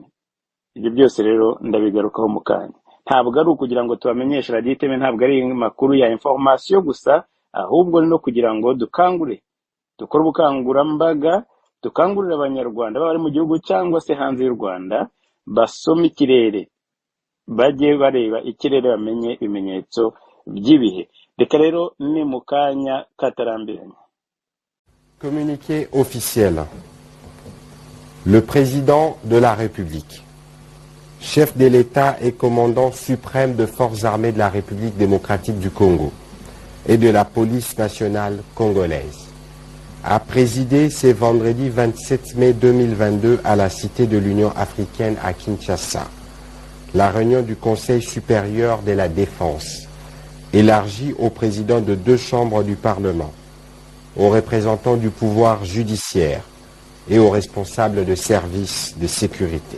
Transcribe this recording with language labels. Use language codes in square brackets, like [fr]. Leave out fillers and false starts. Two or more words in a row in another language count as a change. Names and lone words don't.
[rw] Ibyo byose rero ndabigarukaho mu kanya. Ntabwo ari ukugira ngo tubamenyeshe radiyo iteme, ntabwo ari makuru ya information gusa, ahubwo ni no kugira ngo dukangure, dukore ubukangurambaga, dukangurira abanyarwanda baba bari mu gihugu cyangwa se hanze y'u Rwanda, basome ikirere, bajye bareba ikirere, bamenye ibimenyetso by'ibihe. Reka rero ni mu kanya katarambiranye. [fr] Communiqué officiel. Le président de la République, chef de l'État et commandant suprême de forces armées de la République démocratique du Congo et de la police nationale congolaise, a présidé ce vendredi 27 mai 2022 à la Cité de l'Union africaine à Kinshasa la réunion du Conseil supérieur de la défense, élargie aux présidents de 2 chambres du Parlement, aux représentants du pouvoir judiciaire et aux responsables de services de sécurité.